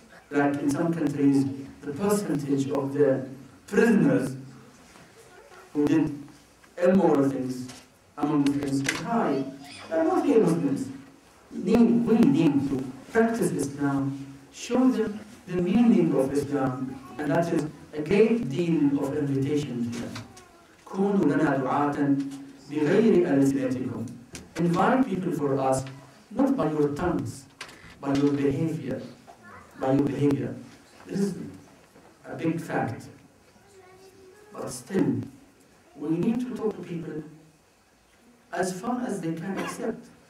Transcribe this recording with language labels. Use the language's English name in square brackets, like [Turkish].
[English] Like in some countries, the percentage of the prisoners who did immoral things among Muslims is high. They are not real Muslims. We need to practice Islam, show them the meaning of Islam, and that is a great deal of invitation to them. [Arabic] كونوا لنا دعاة بغير ألسنتكم. [English] Invite people for us, not by your tongues, by your behavior. This is a big fact. But still, we need to talk to people as far as they can accept.